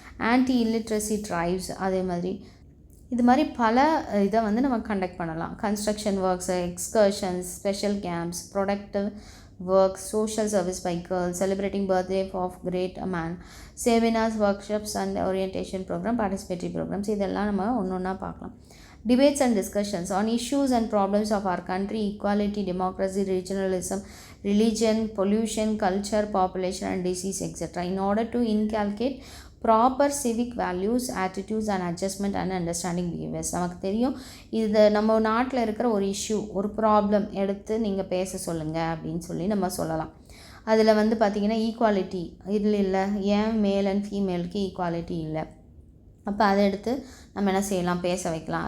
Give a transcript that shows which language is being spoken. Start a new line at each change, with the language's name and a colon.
English: anti illiteracy drives,
Tamil: அதே மாதிரி இது மாதிரி பல இதை வந்து நம்ம கண்டக்ட் பண்ணலாம்.
English: construction works, excursions, special camps, productive works, social service by girls, celebrating birthday of great man, seminars, workshops and orientation program, participatory programs,
Tamil: இதெல்லாம் நம்ம ஒன்று ஒன்றா பார்க்கலாம்.
English: Debates and discussions on issues and problems of our country: equality, democracy, regionalism, religion, pollution, culture, population and disease, etc. in order to inculcate proper civic values, attitudes and adjustment and understanding behaviors.
Tamil: நமக்கு தெரியும் இது நம்ம நாட்டில் இருக்கிற ஒரு issue, ஒரு problem எடுத்து நீங்கள் பேச சொல்லுங்கள் அப்படின்னு சொல்லி நம்ம சொல்லலாம். அதில் வந்து பார்த்திங்கன்னா ஈக்குவாலிட்டி இல்லை, ஏன் மேல் அண்ட் ஃபீமேலுக்கு ஈக்குவாலிட்டி இல்லை, அப்போ அதை எடுத்து நம்ம என்ன செய்யலாம், பேச வைக்கலாம்.